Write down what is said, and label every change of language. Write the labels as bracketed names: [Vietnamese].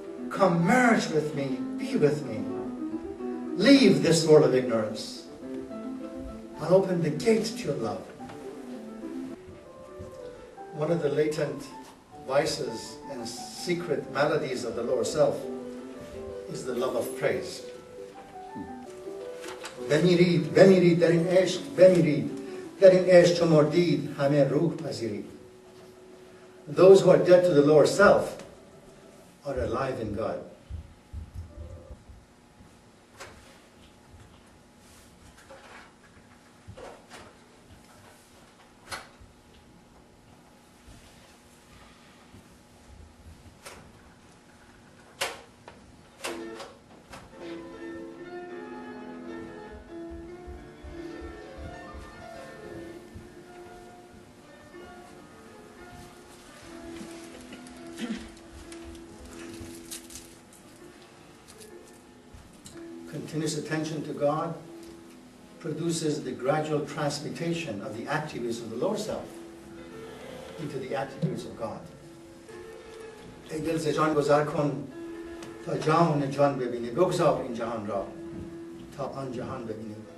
[English] Come merge with me, be with me. Leave this world of ignorance. I'll open the gate to your love. One of the latent vices and secret maladies of the lower self is the love of praise. [Persian] بمیرید در این عشق بمیرید در این عشق چو مردید همه روح پذیرید. [English] Those who are dead to the lower self are alive in God. Continuous attention to God produces the gradual transmutation of the attributes of the lower self into the attributes of God. [Persian] ای دل ز جان گذر کن تا جان جان ببینی بگذار این جهان را تا آن جهان ببینی.